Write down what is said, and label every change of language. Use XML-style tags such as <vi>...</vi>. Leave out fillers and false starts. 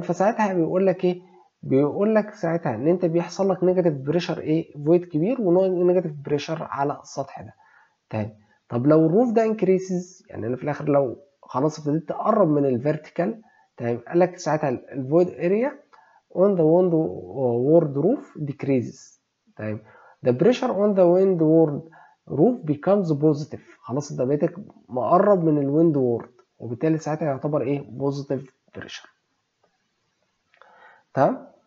<ar>فساعتها بيقول لك ايه، بيقول لك ساعتها ان انت بيحصل لك نيجاتيف بريشر ايه فويد كبير ونيجاتيف بريشر على السطح ده. تاني. طب لو الروف ده انكريسز، يعني انا في الاخر لو خلاص ابتديت تقرب من الفيرتيكال. تمام. قال لك ساعتها الفويد اريا</ar> <en>on the windward roof decreases.</en> <ar>تمام.</ar> <en>the pressure on the windward roof becomes positive.</en> <ar>خلاص انت بقيتك مقرب من الويند وورد وبالتالي ساعتها يعتبر ايه بوزيتيف بريشر. تمام.</ar>